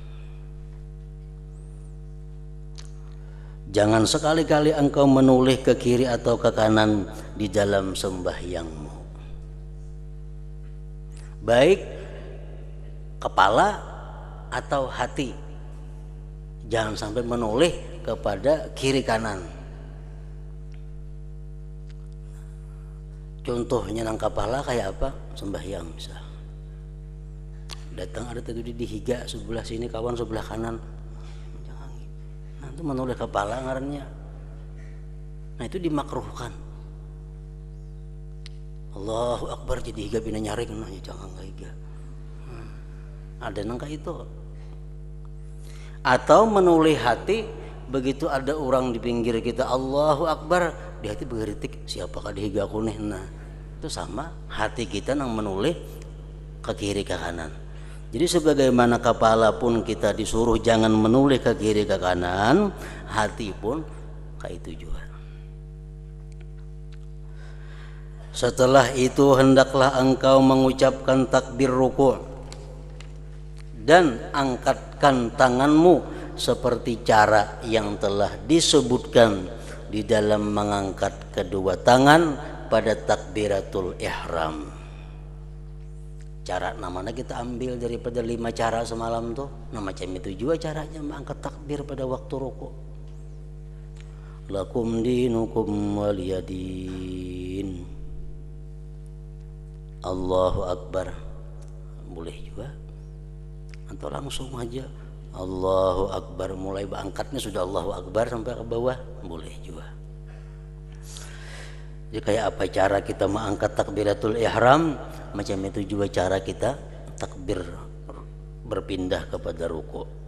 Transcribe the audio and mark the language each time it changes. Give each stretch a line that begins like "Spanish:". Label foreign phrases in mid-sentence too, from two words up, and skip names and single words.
Indonesian: Jangan sekali-kali engkau menoleh ke kiri atau ke kanan di dalam sembahyangmu, baik kepala atau hati. Jangan sampai menoleh kepada kiri kanan. Contohnya nang kepala kayak apa? Sembahyang misal.
Banjar: Datang ada tadi dihiga sebelah sini, kawan sebelah kanan.
Indonesian: Jangan.
Banjar: Nah itu menoleh kepala ngarannya.
Indonesian: Nah itu dimakruhkan.
Arabic: Allahu Akbar
Banjar: jadi higa bina nyaring, nah jangan enggak higa.
Indonesian: Ada nang kayak itu. Atau menoleh hati, begitu ada orang di pinggir kita
Arabic: Allahu Akbar,
Indonesian: di hati bergeritik siapakah dihiga aku nih. Nah itu sama hati kita nang menoleh ke kiri ke kanan. Jadi sebagaimana kepala pun kita disuruh jangan menoleh ke kiri ke kanan, hati pun kayak itu juga. Setelah itu hendaklah engkau mengucapkan takbir ruku' dan angkatkan tanganmu seperti cara yang telah disebutkan di dalam mengangkat kedua tangan pada takbiratul ihram. Cara namanya kita ambil daripada 5 cara semalam tuh. Nah macam itu juga caranya mengangkat takbir pada waktu rukuk.
Arabic: Lakum dinukum waliyadin. Allahu Akbar.
Indonesian: Boleh juga. Atau langsung aja
Arabic: Allahu Akbar,
Indonesian: mulai angkatnya sudah
Arabic: Allahu Akbar
Indonesian: sampai ke bawah, boleh juga. Jadi kayak apa cara kita mengangkat takbiratul ihram, macam itu juga cara kita takbir berpindah kepada ruku'.